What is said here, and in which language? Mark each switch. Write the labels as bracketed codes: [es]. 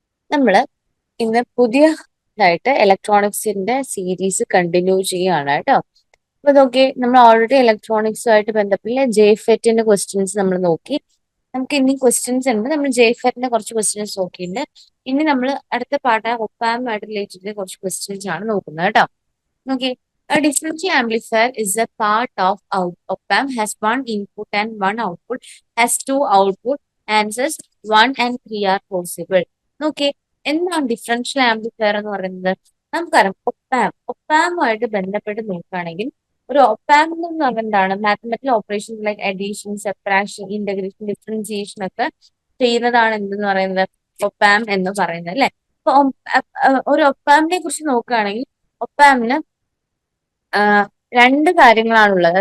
[ml] നമ്മൾ ഇന്ന് പുതിയതായിട്ട് ഇലക്ട്രോണിക്സിന്റെ സീരീസ് കണ്ടിന്യൂ ചെയ്യുകയാണ് കേട്ടോ. അപ്പൊ നോക്കി, നമ്മൾ ഓൾറെഡി ഇലക്ട്രോണിക്സുമായിട്ട് ബന്ധപ്പെട്ട ജെഫെറ്റിന്റെ ക്വസ്റ്റ്യൻസ് നമ്മൾ നോക്കി. നമുക്ക് ഇനി ക്വസ്റ്റ്യൻസ് ഉണ്ട്. നമ്മൾ ജെഫെറ്റിന്റെ കുറച്ച് ക്വസ്റ്റ്യൻസ് നോക്കിയിട്ടുണ്ട്. ഇനി നമ്മൾ അടുത്ത പാർട്ട് ഒപ്പാമുമായിട്ട് റിലേറ്റഡ് കുറച്ച് ക്വസ്റ്റ്യൻസ് ആണ് നോക്കുന്നത് കേട്ടോ. [en] നോക്കി, a differential amplifier is a part of op-amp has one input and one output, has two output answers 1 and 3 are possible. [ml] നോക്കി, എന്താണ് ഡിഫറൻഷ്യൽ ആംപ്ലിഫയർ എന്ന് പറയുന്നത്? നമുക്കറിയാം, ഒപ്പാമുമായിട്ട് ബന്ധപ്പെട്ട് നോക്കുകയാണെങ്കിൽ ഒരു ഒപ്പാം എന്ന് പറഞ്ഞാൽ എന്താണ്? Mathematical operation like addition, subtraction, integration, differentiation ഒക്കെ ചെയ്യുന്നതാണ് എന്തെന്ന് പറയുന്നത്? ഒപ്പാം എന്ന് പറയുന്നത് അല്ലെ. അപ്പൊ ഒരു ഒപ്പാമിനെ കുറിച്ച് നോക്കുകയാണെങ്കിൽ ഒപ്പാമിന് രണ്ട് കാര്യങ്ങളാണുള്ളത്.